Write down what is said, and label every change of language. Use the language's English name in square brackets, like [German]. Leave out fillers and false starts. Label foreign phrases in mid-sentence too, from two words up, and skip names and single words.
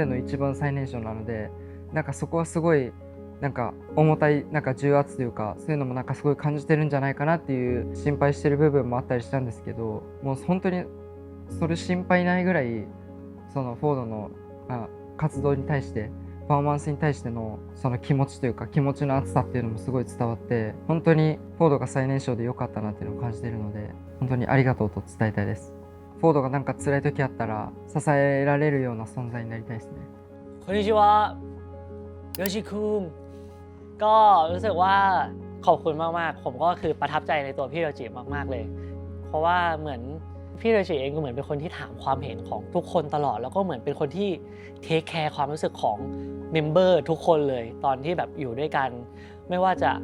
[Japanese] の一番最年少なので、なんかそこはすごいなんか重たい重圧というか、そういうのもなんかすごい感じてるんじゃないかなっていう心配してる部分もあったりしたんですけど、もう本当にそれ心配ないぐらいそのフォードの活動に対してパフォーマンスに対してのその気持ちというか気持ちの熱さっていうのもすごい伝わって、本当にフォードが最年少で良かったなっていうのを感じているので、本当にありがとうと伝えたいです。フォードがなんか辛い時あったら支えられるような存在になりたいですね。 [Thai] こんにちはโยชิคุงก็รู้สึกว่าขอบคุณมากๆผมก็คือประทับใจในตัวพี่โรจิมากๆเลยเพราะว่าเหมือนพี่โรจิเองก็เหมือนเป็นคนที่ถามความเห็นของทุก คนตลอดแล้วก็เหมือนเป็นคนที่เทคแคร์ความรู้สึกของเมมเบอร์ทุกคนเลยตอนที่แบบอยู่ด้วยกันไม่ว่าจะ